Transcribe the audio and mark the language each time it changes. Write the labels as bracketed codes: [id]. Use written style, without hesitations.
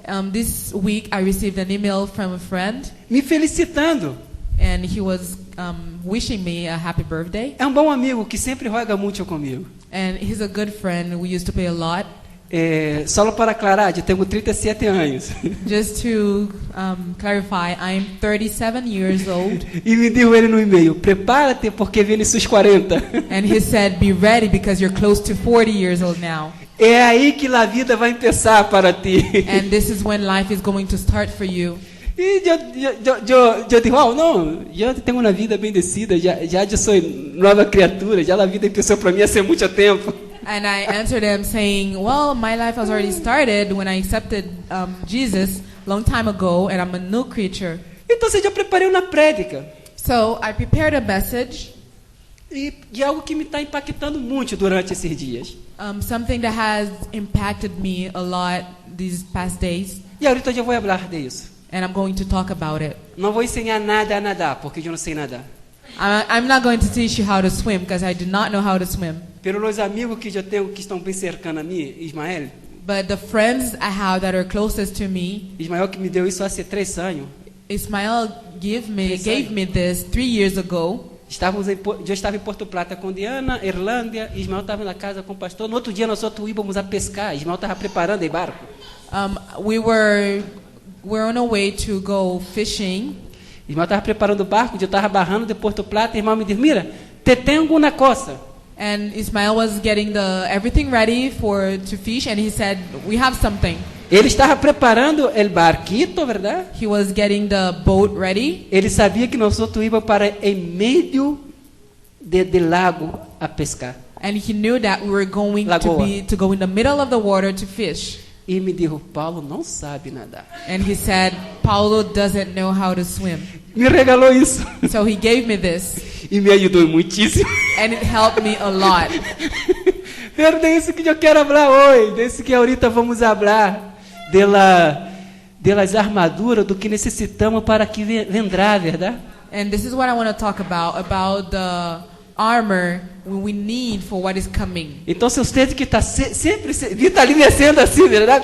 [en] This week I received an email from a friend, [pt] Me felicitando. [en] and he was wishing me a happy birthday. [pt] É um bom amigo que sempre joga muito comigo. [en] And he's a good friend. We used to play a lot. [pt] Só para aclarar, eu tenho 37 anos. [en] Just to clarify, I'm 37 years old. [pt] E me deu ele no e-mail: prepara-te porque vem seus 40. [en] And he said, be ready because you're close to 40 years old now. [pt] É aí que a vida vai começar para ti. [en] And this is when life is going to start for you. [pt] E eu digo, não, eu tenho uma vida bendecida, já eu sou nova criatura, já a vida começou para mim há muito tempo. [en] And I answered him saying, well, my life has already started when I accepted Jesus long time ago, and I'm a new creature. [pt] Então, eu preparei uma prédica. [en] So I prepared a message, [pt] E algo que me está impactando muito durante esses dias. [en] something that has impacted me a lot these past days, [pt] E ahorita eu vou falar disso. [en] and I'm going to talk about it. [pt] Não vou ensinar nada a nadar, porque eu não sei nadar. [en] I'm not going to teach you how to swim because I do not know how to swim. [pt] Pelos amigos que eu tenho que estão bem cercando a mim, Ismael [en] But the friends I have that are closest to me, [pt] que me deu isso há 3 anos. [en] Ismael gave me this 3 years ago. [pt] Eu estava em Porto Plata com Diana, Irlândia, Ismael estava na casa com o pastor. No outro dia nós outros íamos a pescar, Ismael estava preparando o barco. [en] We're on a way to go fishing. [pt] Ismael estava preparando o barco, eu estava barrando de Porto Plata, e Ismael me disse, mira, te tenho uma coisa. [en] And Ismael was getting everything ready to fish, and he said, we have something. [pt] Ele estava preparando o barquito, verdade? [en] He was getting the boat ready. [pt] Ele sabia que nós outros íamos para em meio de lago a pescar. [en] And he knew that we were going to go in the middle of the water to fish. [pt] E me disse, Paulo não sabe nadar. [en] And he said, Paulo doesn't know how to swim. [pt] Me regalou isso. [en] So he gave me this, [pt] E me ajudou muitíssimo. [en] and it helped me a lot. [pt] Pero de isso que eu quero falar hoje, desse que ahorita vamos falar delas armaduras do que necessitamos para que vendrá, verdade? [en] And this is what I want to talk about the armor we need for what is coming. [pt] Então, se você que está sempre está ali mexendo assim, verdade?